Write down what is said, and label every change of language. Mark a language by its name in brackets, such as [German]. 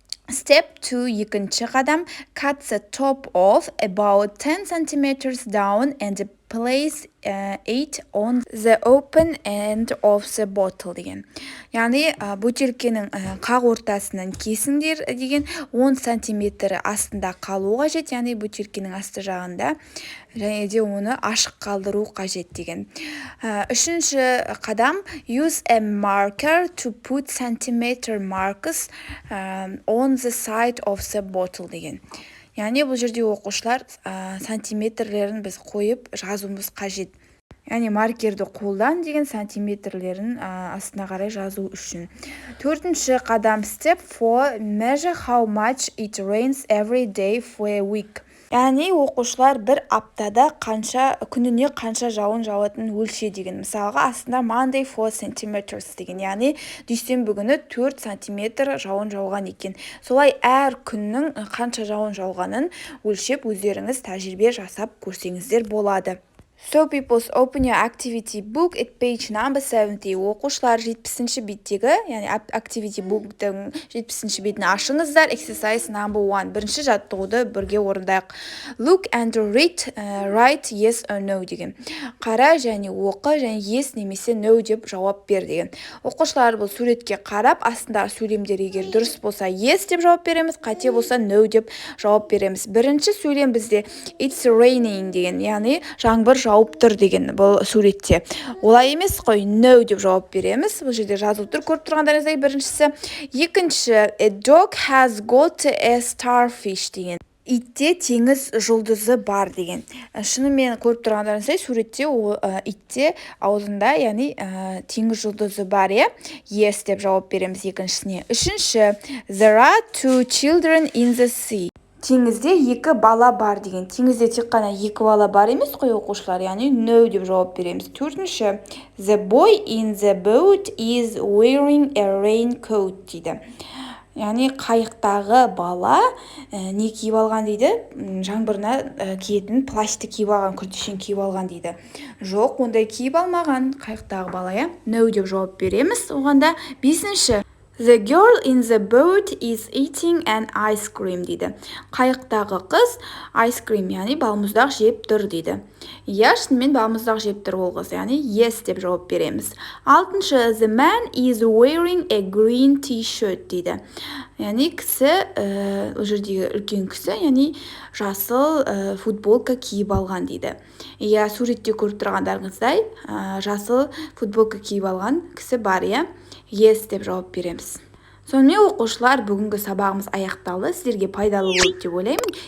[English] Step 2, [Kazakh] екінші қадам [English] cut the top off about 10 centimeters down and place it on the open end of the bottle [Kazakh] деген. Яғни бөтелкенің қақ ортасынан кесіңдер деген, 10 сантиметр астында қалу қажет, яғни бөтелкенің асты жағында, және де оны ашық қалдыру қажет деген. Үшінші қадам [English] use a marker to put centimeter marks on the side of the bottle [Kazakh] деген. Яғни бұл жерде оқушылар сантиметрлерін біз қойып жазуымыз қажет. Яғни маркерді қолдан деген, сантиметрлерін астына қарай жазу үшін. Төртінші қадам [English] step 4, measure how much it rains every day for a week. [Kazakh] Яғни оқушылар бір аптада күніне қанша жауын жауатын өлше деген. Мысалға астында [English] Monday 4 centimeters [Kazakh] деген, яғни дүйсенбі күні 4 сантиметр жауын жауған екен. Солай әр күннің қанша жауын жауғанын өлшеп өздеріңіз тәжірибе жасап көрсеңіздер болады. [English] So peoples open your activity book at page number 70. [Kazakh] Оқушылар 70-ші беттегі, яғни activity book'тың 70-ші бетін ашыңыздар. [English] Exercise number 1. [Kazakh] Бірінші жаттығуды бірге орындайық. [English] Look and read, write yes or no деген. [Kazakh] Қара және оқы және yes немесе no деп жауап бер деген. Оқушылар бұл суретке қарап, астындағы сөйлемдер егер дұрыс болса yes деп жауап береміз, қате болса no деп жауап береміз. Бірінші сөйлем бізде [English] it's raining [Kazakh] деген, яғни жаңбыр жауып тұр деген бұл суретте. Олай емес қой, no деп жауап береміз. Бұл жерде жазылып тұр, көріп тұрғандарыңыздай біріншісі. Екінші, [English] a dog has got a starfish [Kazakh] деген. Итте теңіз жұлдызы бар деген. Шынымен көріп тұрғандарыңыздай суретте итте аузында, яғни теңіз жұлдызы бар, yes деп жауап береміз екіншісіне. Үшінші, [English] there are two children in the sea. [Kazakh] Теңізде екі бала бар деген. Теңізде тек қана екі бала бар емес қой оқушылар, яғни no деп жауап береміз. Төртінші, [English] the boy in the boat is wearing a raincoat [Kazakh] дейді. Яғни қайықтағы бала не киіп алған дейді? Жаңбырына киетін плашты киіп алған, күртешең киіп алған дейді. Жоқ, ондай киіп алмаған қайықтағы бала, no деп жауап береміз. Оғанда бесінші, [English] the girl in the boat is eating an ice cream [Kazakh] дейді. Қайықтағы қыз ice cream, яғни балмұздақ жеп тұр дейді. Иә, шынымен балмұздақ жеп тұр ол қыз, яғни yes деп жауап береміз. Алтыншы, [English] the man is wearing a green t-shirt [Kazakh] дейді. Яғни кісі, ол жердегі үлкен кісі, яғни жасыл футболка киіп алған дейді. Иә, суретте көріп тұрғандарыңыздай, жасыл футболка киіп алған кісі бар, yes деп жауап береміз. Сонымен оқушылар, бүгінгі сабағымыз аяқталды. Сіздерге пайдалы болды деп ойлаймын.